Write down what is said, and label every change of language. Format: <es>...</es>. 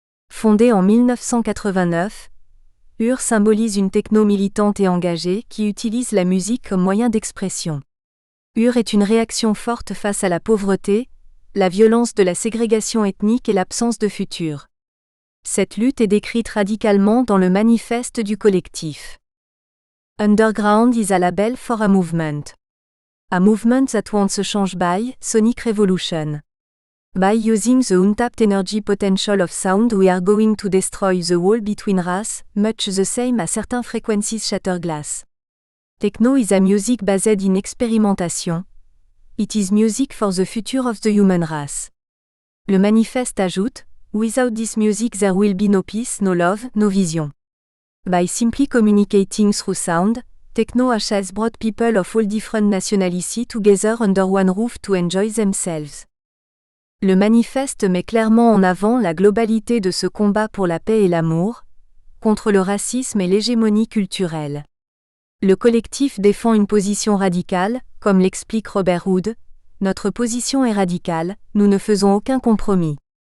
<fr>Fondé en 1989, UR symbolise une techno militante et engagée qui utilise la musique comme moyen d'expression. UR est une réaction forte face à la pauvreté, la violence de la ségrégation ethnique et l'absence de futur. Cette lutte est décrite radicalement dans le manifeste du collectif.</fr> <en>Underground is a label for a movement. A movement that wants a change by Sonic Revolution. By using the untapped energy potential of sound we are going to destroy the wall between race, much the same as certain frequencies shatter glass. Techno is a music based in experimentation. It is music for the future of the human race.</en> <fr>Le manifeste ajoute,</fr> <en>Without this music there will be no peace, no love, no vision. By simply communicating through sound, techno has brought people of all different nationalities together under one roof to enjoy themselves.</en> <fr>Le manifeste met clairement en avant la globalité de ce combat pour la paix et l'amour, contre le racisme et l'hégémonie culturelle. Le collectif défend une position radicale, comme l'explique Robert Hood, notre position est radicale, nous ne faisons aucun compromis.</fr>